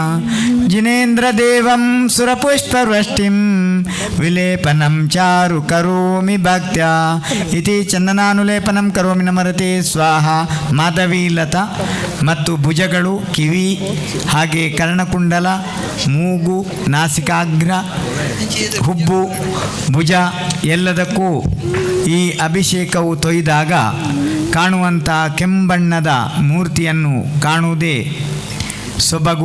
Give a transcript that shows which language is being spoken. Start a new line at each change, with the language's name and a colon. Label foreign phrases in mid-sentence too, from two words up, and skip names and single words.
Sanskrit: ಜಿನೇಂದ್ರ ದೇವಂ ಸುರಪುಷ್ಪವೃಷ್ಟಿಂ ವಿಲೇಪನಂ ಚಾರು ಕರೋಮಿ ಭಕ್ತ್ಯ ಇತಿ ಚಂದನಾನುಲೇಪನಂ ಕರೋಮಿ ನಮರತೆ ಸ್ವಾಹ.
Kannada: ಮಾಧವೀಲತಾ ಮತ್ತು ಭುಜಗಳು, ಕಿವಿ, ಹಾಗೆ ಕರ್ಣಕುಂಡಲ, ಮೂಗು, ನಾಸಿಕಾಗ್ರ, ಹುಬ್ಬು, ಭುಜ ಎಲ್ಲದಕ್ಕೂ ಈ ಅಭಿಷೇಕವು ತೊಯ್ದಾಗ ಕಾಣುವಂಥ ಕೆಂಬಣ್ಣದ ಮೂರ್ತಿಯನ್ನು ಕಾಣುವುದೇ ಸೊಬಗು.